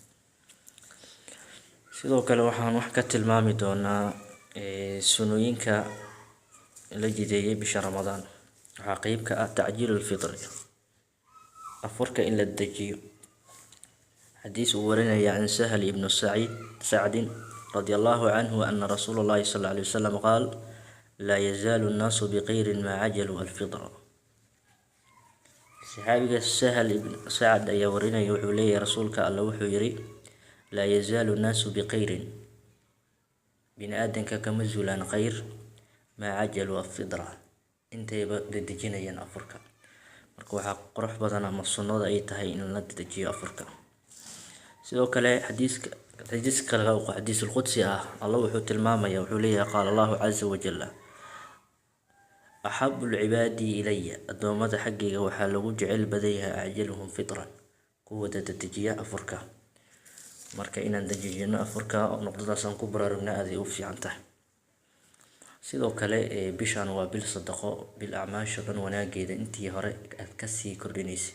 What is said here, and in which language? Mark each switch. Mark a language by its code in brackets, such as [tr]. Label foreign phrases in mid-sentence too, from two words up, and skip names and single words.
[so] sidoo kale waxaan wax ka tilmaami doonaa sunooyinka la jideeyay bisha Ramadaan. waxaa qayb ka ah [ar] تعجيل الفطر, [so] afurka in la dejiyo. xadiis uu warinaya [ar] عن سهل بن سعد رضي الله عنه أن رسول الله صلى الله عليه وسلم قال لا يزال الناس بخير ما عجلوا الفطر. [so] saxaabiga Sahal ibn Sacd ayaa warinaya, wuxuu leeyahay rasuulka alla wuxuu yiri [ar] لا يزال الناس بخير, [so] bini aadanka kama zuulaan khayr, [ar] ما عجلوا الفطر, [so] intayba dedejinayaan afurka. marka waxaa qurux badan ama sunnada ay tahay in la dedejiyo afurka. sidoo kale xadiis kale oo [ar] حديث قدسي [so] ah, Allah wuxuu tilmaamaya, wuxuu leeyahay [ar] قال الله عز وجل أحب العباد إلي, [so] adoomada xaggayga waxaa lagu jecel badan yahay [ar] أعجلهم فطرا, [so] kuwa dedejiya afurka. marka inaan dedejino afurka noqdadaasaan ku baraarugna aad ay u fiican tahay. sidoo kale bishan waa bil sadaqo, bil acmaasha dhan wanaageeda intii hore aad kasii kordhinaysa.